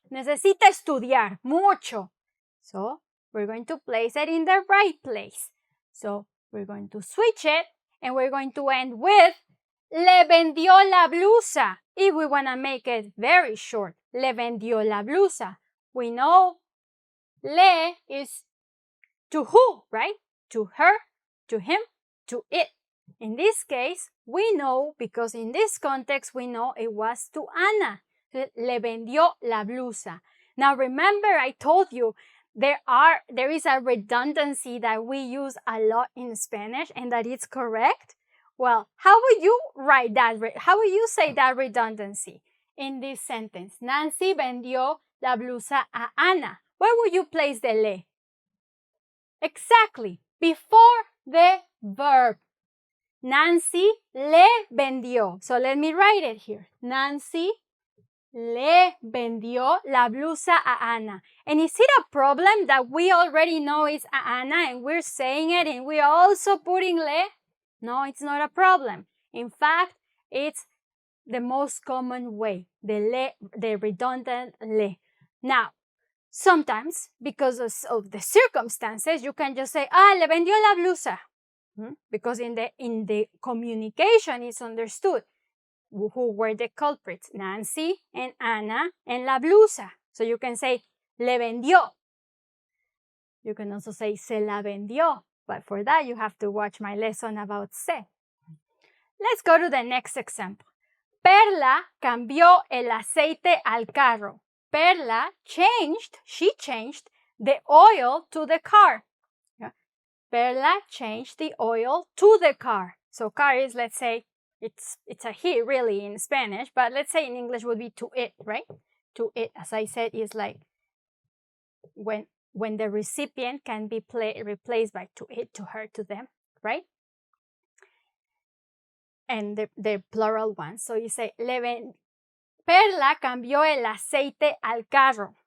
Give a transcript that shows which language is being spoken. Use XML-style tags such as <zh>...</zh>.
<es>Necesita estudiar mucho.</es> <en>So, we're going to place it in the right place. So, we're going to switch it and we're going to end with</en> <es>le vendió la blusa.</es> <en>If we want to make it very short,</en> <es>le vendió la blusa.</es> <en>We know le is to who, right? To her, to him, to it. In this case, we know, because in this context, we know it was to Ana.</en> <es>Le vendió la blusa.</es> <en>Now remember, I told you, there is a redundancy that we use a lot in Spanish and that it's correct. Well, how would you write that? How would you say that redundancy in this sentence?</en> <es>Nancy vendió la blusa a Ana.</es> <en>Where would you place the le? Exactly, before the verb.</en> <es>Nancy le vendió.</es> <en>So let me write it here.</en> <es>Nancy le vendió la blusa a Ana.</es> <en>And is it a problem that we already know it's a Ana and we're saying it and we're also putting le? No, it's not a problem. In fact, it's the most common way, the redundant le. Now, sometimes, because of the circumstances, you can just say,</en> <es>le vendió la blusa.</es> <en>Because in the communication it's understood who were the culprits, Nancy and Ana and</en> <es>la blusa.</es> <en>So you can say</en> <es>le vendió.</es> <en>You can also say</en> <es>se la vendió,</es> <en>but for that you have to watch my lesson about se. Let's go to the next example.</en> <es>Perla cambió el aceite al carro.</es> <en>Perla she changed the oil to the car. Perla changed the oil to the car. So car is, let's say, it's a he really in Spanish, but let's say in English would be to it, right? To it, as I said, is like when the recipient can be replaced by to it, to her, to them, right? And the plural one. So you say,</en> <es>Perla cambió el aceite al carro.</es>